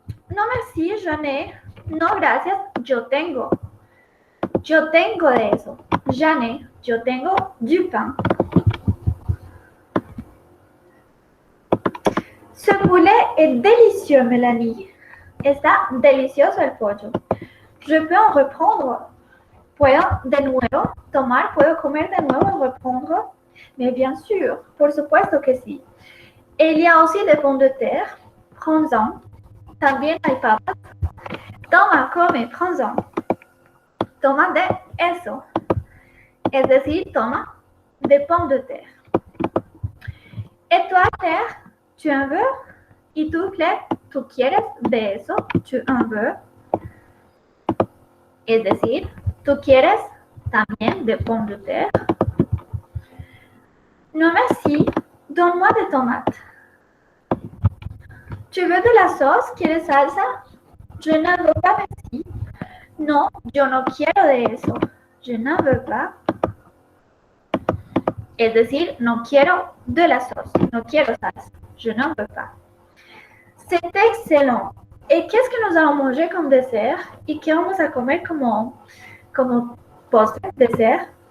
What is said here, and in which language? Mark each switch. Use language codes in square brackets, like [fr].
[fr] No, merci, je n'ai. [es] No, gracias, yo tengo. Yo tengo de eso. [fr] J'en ai. [es] Yo tengo [fr] du pain. Ce poulet est délicieux, Mélanie. [es] Está delicioso el pollo. [fr] Je peux en reprendre. [es] Puedo de nuevo tomar, puedo comer de nuevo, reprendre. [fr] Mais bien sûr, [es] por supuesto que sí. [fr] Il y a aussi des pommes de terre. Prends-en. [es] También hay papas. Toma, come, [fr] prends-en. [es] Toma de eso. Es decir, toma de pommes de terre. [fr] Et toi, Claire, tu en veux? [es] ¿Y tú, Claire, tú quieres de eso? [fr] Tu en veux? [es] Es decir, ¿tú quieres también de pommes de terre? [fr] No, merci. Donne-moi des tomates. ¿Tu veux de la sauce? [es] ¿Quieres salsa? [fr] Je n'en veux pas, merci. [es] No, yo no quiero de eso. [fr] Je n'en veux pas. [es] Es decir, no quiero de la sauce, no quiero salsa, [fr] je n'en veux pas. C'est excellent. Et qu'est-ce que nous allons manger comme dessert? [es] ¿Y qué vamos a comer como postre, dessert?